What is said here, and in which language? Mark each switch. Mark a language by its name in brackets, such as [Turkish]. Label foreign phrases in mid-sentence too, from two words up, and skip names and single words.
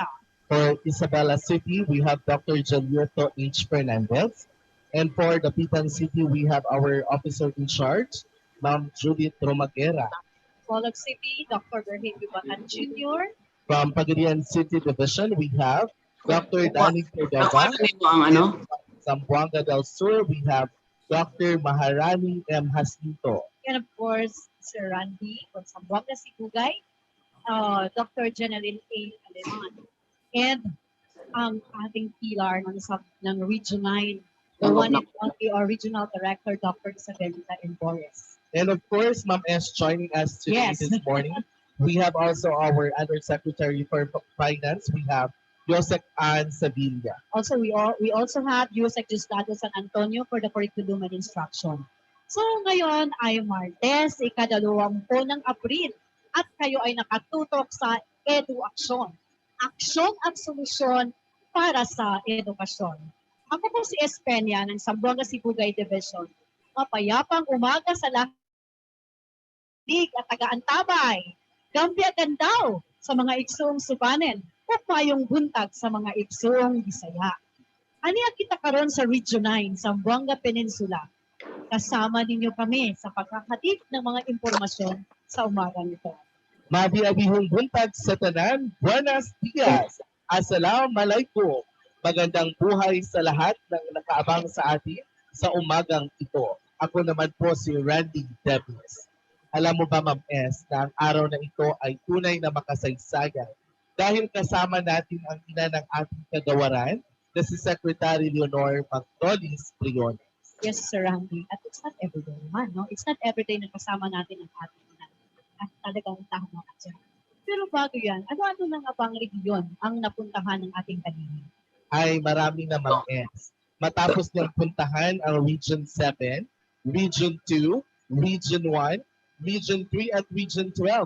[English] For Isabela City, we have Dr. Julieto H. Fernandez. And for the Pitan City, we have our officer in charge, Ma'am Judith Romagera. Pollock City, Dr. Virgilio Bacan Jr. From Pagadian City Division, we have Dr. Danny Cordova. [Filipino] ang ano? [English] Zamboanga del Sur, we have Dr. Maharani M. Jacinto. And of course, Sir Randy from Zamboanga Sibugay, Dr. Jeneline A. Aleman. And [Filipino] ang ating pilar ng [English] Region 9, the one and only original director, Dr. Isabelita M. Boris. And of course, Ma'am S. joining us today Yes. this morning. We have also our Undersecretary for Finance. We have Joseph Ann Sevilla. Also, we also have USEC Justado San Antonio for the curriculum and instruction. [Filipino] So ngayon ay Martes, ika-20 ng Abril at kayo ay nakatutok sa EduAksyon. Aksyon at solusyon para sa edukasyon. Ako po si Espenia ng Zamboanga Sibugay Division. Mapayapang umaga sa lahat at taga-antabay. Gambiagan daw sa mga iksong subanen o payong buntag sa mga iksong Bisaya. [Cebuano] Aniya kita karon sa Region 9, Zamboanga Peninsula. [Filipino] Kasama ninyo kami sa pagkakatid ng mga impormasyon sa umaga nito. [Cebuano] Mabiyabihong buntag sa tanan, [Spanish] buenos dias, [Arabic] assalamualaikum. [Filipino] Magandang buhay sa lahat ng nakaabang sa atin sa umagang ito. Ako naman po si Randy Davis. Alam mo ba, Ma'am S, na ang araw na ito ay tunay na makasaysayan dahil kasama natin ang ina ng ating kagawaran na si Secretary Leonor Magdolis Briones. [English] Yes, Sir Randy. At it's not everyday naman, no? It's not everyday [Filipino] na kasama natin ang ating ina. At talagang tama ka dyan. Pero bago yan, ano-ano na nga bang region ang napuntahan ng ating kanina? Ay marami na, Ma'am S. Matapos niyang puntahan ang Region 7, Region 2, Region 1, Region 3 at Region 12.